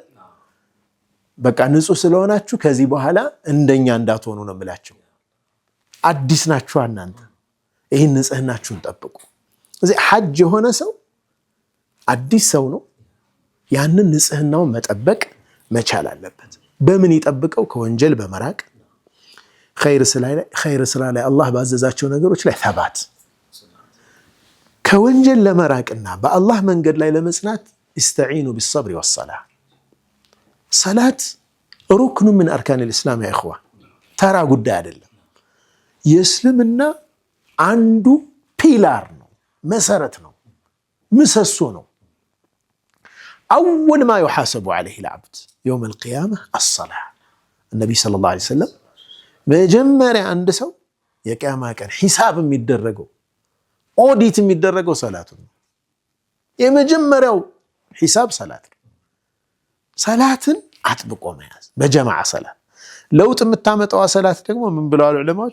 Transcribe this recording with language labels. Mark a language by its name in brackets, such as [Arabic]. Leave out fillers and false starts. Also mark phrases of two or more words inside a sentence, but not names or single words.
[Amharic] በቃ ንጹህ ስለሆናችሁ ከዚህ በኋላ እንደኛ እንዳትሆኑ ነው የምላቸው። አዲስ ናችሁ እናንተ፣ ይህን ንጽህናችሁን ጠብቁ። እዚህ ሐጅ የሆነ ሰው አዲስ ሰው ነው። ያንን ንጽህናውን መጠበቅ መቻል አለበት። በምን ይጠብቀው? ከወንጀል በመራቅ ኸይር ስራ ላይ አላህ ባዘዛቸው ነገሮች ላይ ተባት። ከወንጀል ለመራቅና በአላህ መንገድ ላይ ለመጽናት [Arabic] استعينوا بالصبر والصلاة። [Amharic] ሰላት ሩክኑ ምን [Arabic] أركان الإسلام يا إخوان፣ [Amharic] ተራ ጉዳይ አይደለም። የእስልምና አንዱ ፒላር ነው፣ መሰረት ነው፣ ምሰሶ ነው። [Arabic] أول ما يحاسب عليه العبد يوم القيامة الصلاة. النبي صلى الله عليه وسلم [Amharic] መጀመሪያ አንድ ሰው የቂያማ ቀን ሒሳብ የሚደረገው ኦዲት የሚደረገው ሰላቱ ነው። የመጀመሪያው ሒሳብ ሰላት ነው። ሰላትን አጥብቆ መያዝ፣ በጀማዓ ሰላት። ለውጥ የምታመጣው ሰላት ደግሞ ምን ብለዋል ዑለማዎች?